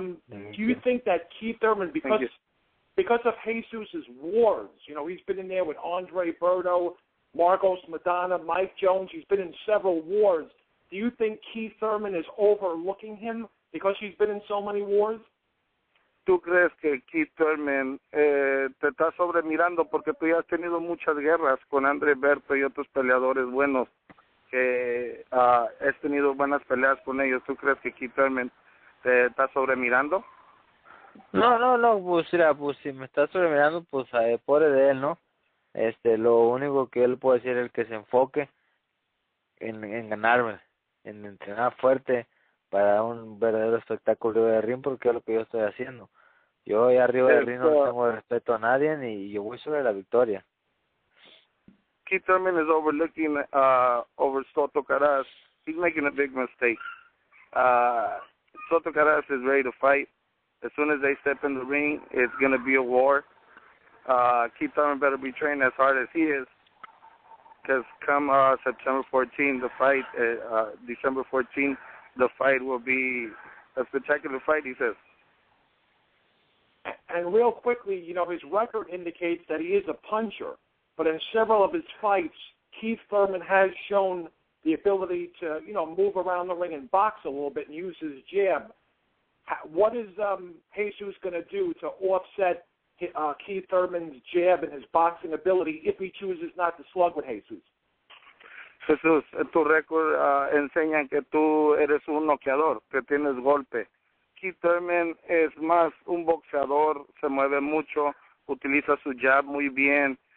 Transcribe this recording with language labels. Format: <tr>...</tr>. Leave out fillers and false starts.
<en>Do you think that Keith Thurman, because of Jesus' wars, you know, he's been in there with Andre Berto, Marcos Madonna, Mike Jones, he's been in several wars. Do you think Keith Thurman is overlooking him because he's been in so many wars?</en> <es>¿Tú crees que Keith Thurman te está sobremirando porque tú ya has tenido muchas guerras con Andre Berto y otros peleadores buenos que has tenido buenas peleas con ellos? ¿Tú crees que Keith Thurman te está sobremirando? No, pues mira, pues si me está sobremirando, pues pobre de él, ¿no? Lo único que él puede decir es que se enfoque en ganarme, en entrenar fuerte para un verdadero espectáculo de ring, porque es lo que yo estoy haciendo. Yo ahí arriba del ring no tengo respeto a nadie ni yo voy sobre la victoria.</es> <en>Keith Thurman is overlooking over Soto Karass. He's making a big mistake. Soto Karass is ready to fight. As soon as they step in the ring, it's going to be a war. Keith Thurman better be trained as hard as he is, because come September 14, the fight, December 14, the fight will be a spectacular fight, he says. And real quickly, you know, his record indicates that he is a puncher, but in several of his fights, Keith Thurman has shown the ability to, you know, move around the ring and box a little bit and use his jab. What is Jesus going to do to offset Keith Thurman's jab and his boxing ability if he chooses not to slug with Jesus?</en> <es>Jesús, tu récord enseña que tú eres un noqueador, que tienes golpe. Keith Thurman es más un boxeador, se mueve mucho, utiliza su jab muy bien.</es>